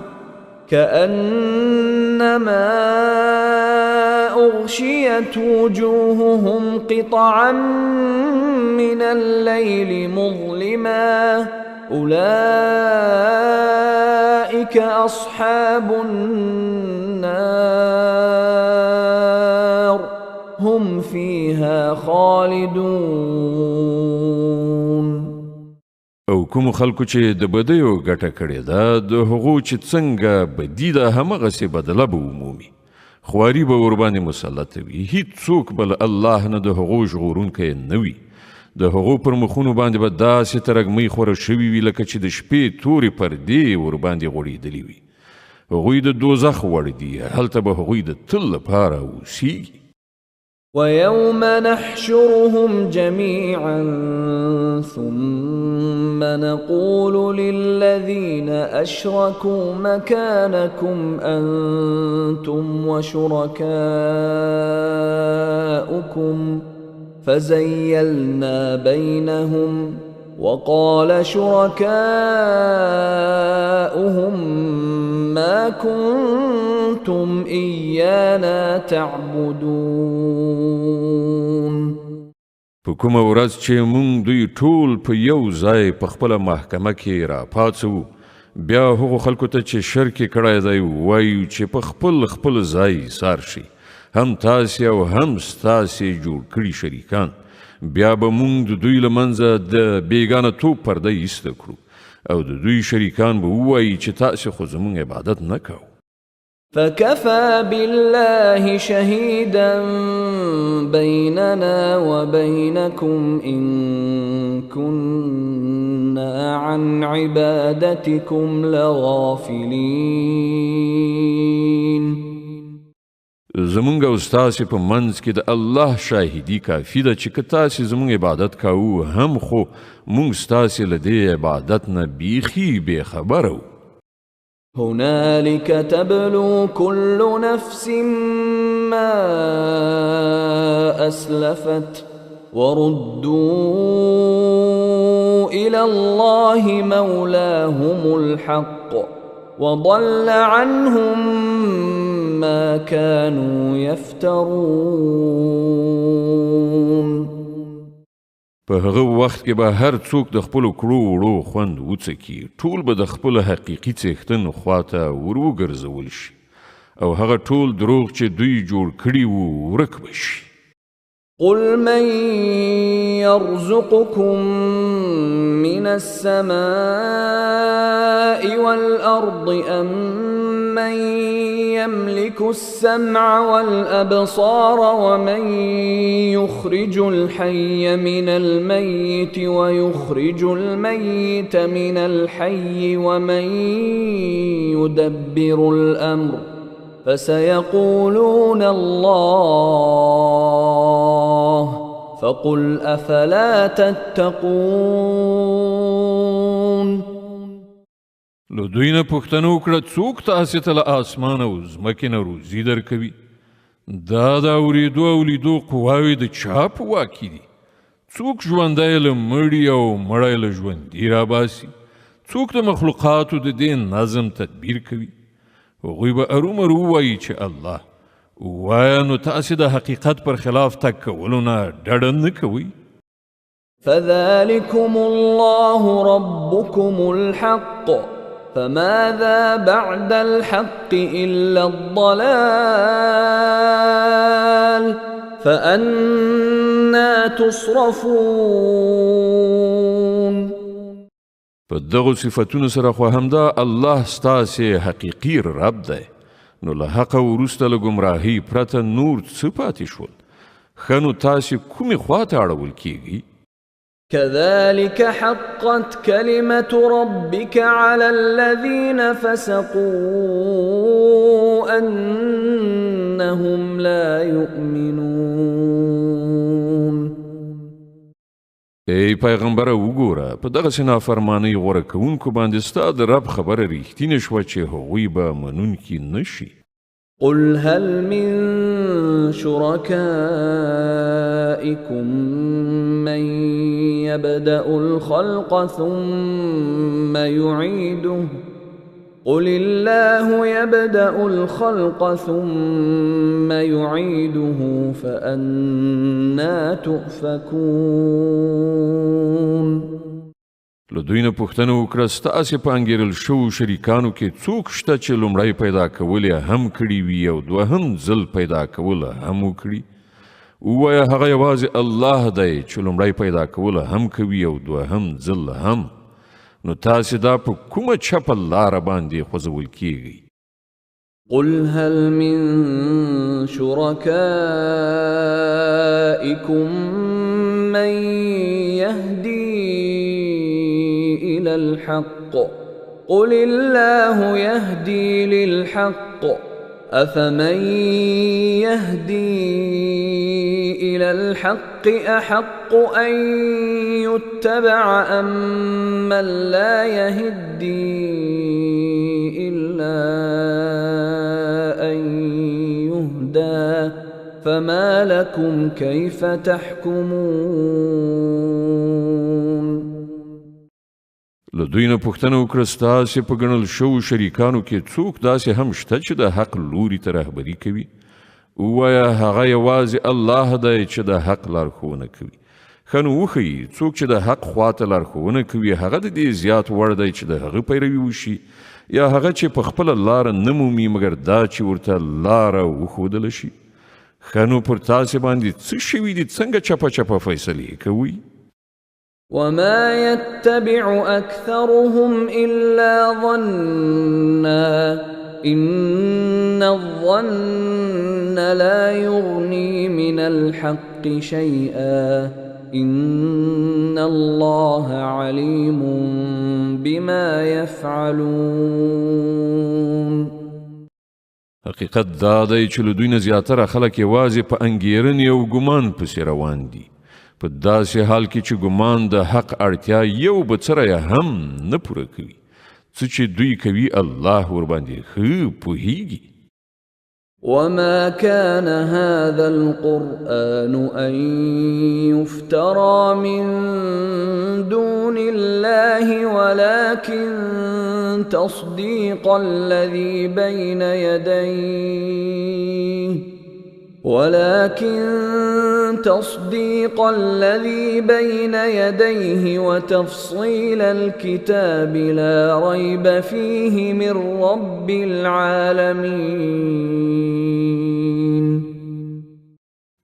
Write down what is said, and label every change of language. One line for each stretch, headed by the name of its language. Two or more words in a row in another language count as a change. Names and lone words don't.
Arabic: كأنما أغشيت وجوههم قطعا من الليل مظلما أولئك أصحاب النار هم فيها خالدون.
Pashto: او کوم خلکو چې د بدیو ګټه کړې ده د هغو چې څنګه بدي ده همغسې بدله به ومومي. خواري به ورباندې مسلط وي. هیڅوک بل الله نه د هغو ژغورونکی نه وي. د هغو پر مخونو باندې به داسې ترږمۍ خوره شوي وي لکه چې د شپې تورې پردې ورباندې غوړېدلې وي. هغوی د دوزخ وړ دي. هلته به هغوی د تل لپاره اوسیږي.
Arabic: ويوم نحشرهم جميعا ثم نقول للذين أشركوا مكانكم أنتم وشركاؤكم فزيلنا بينهم وقال شركاؤهم ما كنتم إيانا تعبدون.
Pashto: په کومه ورځ چې مونږ دوی ټول په یو ځای په خپله محکمه کې راپاڅوو بیا هغو خلکو ته چې شرک یې کړی دی وایو چې په خپل ځای ایثار شي هم تاسې او هم ستاسې جوړ کړي شریکان. بیا به مونږ د دوی له منځه د بیګانه توب پرده ایسته کړو او د دوی شریکان به ووایي چې تاسې خو زمونږ عبادت نه کوو.
Arabic: فكفى بالله شهيدا بيننا وبينكم إن كنا عن عبادتكم لغافلين.
Pashto: زمونږ او ستاسې په منځ کې د الله شاهدي کافي ده چې که تاسې زمونږ عبادت کوو هم خو مونږ ستاسې له دې عبادت نه بیخي بېخبره وو.
Arabic: هنالك تبلو كل نفس ما أسلفت وردوا إلى الله مولاهم الحق وضل عنهم ما كانوا يفترون.
Pashto: په هغه وخت کې به هر څوک د خپلو کړو وړو خوند وڅکي. ټول به د خپل حقیقي څښتن خواته وروګرځول شي او هغه ټول دروغ چې دوی جوړ کړي وو ورک به شي.
Arabic: قل من يرزقكم من السماء والأرض أم من يملك السمع والأبصار ومن يخرج الحي من الميت ويخرج الميت من الحي ومن يدبر الأمر فسيقولون الله فقل أفلا تتقون
Pashto: لو دوی نه پوښتنه وکړه څوک تاسې ته له اسمان او ځمکې نه روزي درکوي دا د اورېدو او لیدو قواوې د چا په واک کې دي څوک ژوندی له مړي او مړی له ژوندي راباسي څوک د مخلوقاتو د دې نظم تدبیر کوي هغوی به ارومرو ووایي چې الله ووایه نو تاسې د حقیقت پر خلاف تګ کولو نه ډډه نه کوئ
Arabic: فذلكم الله ربكم الحق فماذا بعد الحق إلا الضلال فأنا تصرفون
Pashto: په دغو صفتونو سره خو همدا الله ستاسې حقیقي رب دی نو له حقه وروسته له ګمراهۍ پرته نور څه پاتې شول ښه نو تاسې کومې خواته اړول کیږئ
Arabic: كذلك حقت كلمة ربك على الذين فسقوا أنهم لا يؤمنون
Pashto: ای پیغمبره وګوره په دغسې نافرمانۍ غوره کوونکو باندې ستا د رب خبره ریښتینې شوه چې هغوی به منونکي نه شي
Arabic: قل هل من شركائكم من يبدأ الخلق ثم يعيده قل الله يبدأ الخلق ثم يعيده فأنا تؤفكون
Pashto: له دوی نه پوښتنه وکړه ستاسې په انګېرل شوو شریکانو کې څوک شته چې لومړی پیدا کول یې هم کړي وي او دوهم ځل پیدا کول هم وکړي ووایه هغه یوازې الله دی چې لومړی پیدا کول هم کوي او دوهم ځل هم نو تاسې دا په کومه چپه لاره باندې خوځول کیږئ
Arabic: قل هل من شركائكم من يهدي إلى الحق قل الله يهدي للحق أفمن يهدي إلى الحق أحق أن يتبع أم من لا يهدي إلا أن يهدى فما لكم كيف تحكمون
Pashto: له دوی نه پوښتنه وکړه ستاسې په ګڼل شوو شریکانو کې څوک داسې هم شته چې د حق لوري ته رهبري کوي ووایه هغه یوازې الله دی چې د حق لارښوونه کوي ښه نو وښیي څوک چې د حق خواته لارښوونه کوي هغه د دې زیات وړ دی چې د هغه پیروي وشي یا هغه چې په خپله لاره نه مومي مګر دا چې ورته لاره وښودله شي ښه نو پر تاسې باندې څه شوي دي څنګه چپه چپه فیصلې کوئ
Arabic: وما يتبع أكثرهم إلا ظنا إن الظن لا يغني من الحق شيئا إن الله عليم بما يفعلون
Pashto: حقیقت دا دی چې له دوی نه زیاتره خلک یوازې په انګېرنې او ګمان پسې روان دي په داسې حال کې چې ګمان د حق اړتیا یو بڅره هم نه پوره کوي څه چې دوی کوي الله ورباندې ښه پوهیږي
Arabic: وما كان هذا القرآن أن يفترى من دون الله ولكن تصديق الذي بين يديه وتفصيل الكتاب لا ريب فيه من رب العالمين